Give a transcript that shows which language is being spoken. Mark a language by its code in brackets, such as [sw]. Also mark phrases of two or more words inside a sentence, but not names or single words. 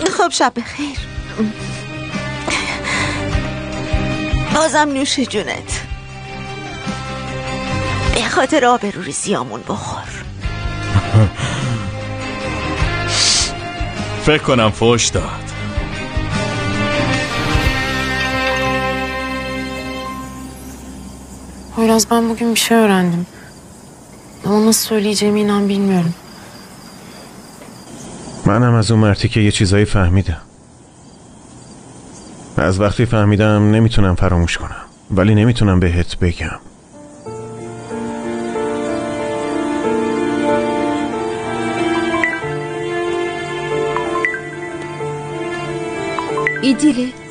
[fa] شب بخیر. بازم نوش جونت. به خاطر آبروریزیامون بخور. فکر کنم فوش داد. [tr] Poyraz, ben bugün bir şey öğrendim. Ama nasıl söyleyeceğimi inan bilmiyorum. [fa] منم از اون مرتی که یه چیزایی فهمیدم. از وقتی فهمیدم نمیتونم فراموش کنم، ولی نمیتونم بهت بگم. ایدیله؟